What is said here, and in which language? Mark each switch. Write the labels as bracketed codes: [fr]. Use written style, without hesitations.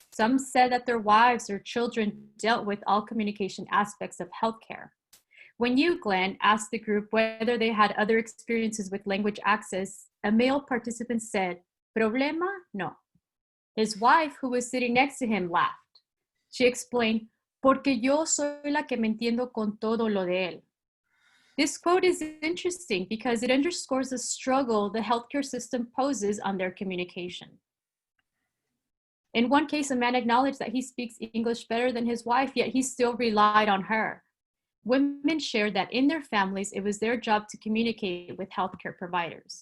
[en] Some said that their wives or children dealt with all communication aspects of healthcare. When you, Glenn, asked the group whether they had other experiences with language access, a male participant said, [es] "Problema? No." [en] His wife, who was sitting next to him, laughed. She explained, [es] "Porque yo soy la que me entiendo con todo lo de él." [en] This quote is interesting because it underscores the struggle the healthcare system poses on their communication. In one case, a man acknowledged that he speaks English better than his wife, yet he still relied on her. Women shared that in their families, it was their job to communicate with healthcare providers.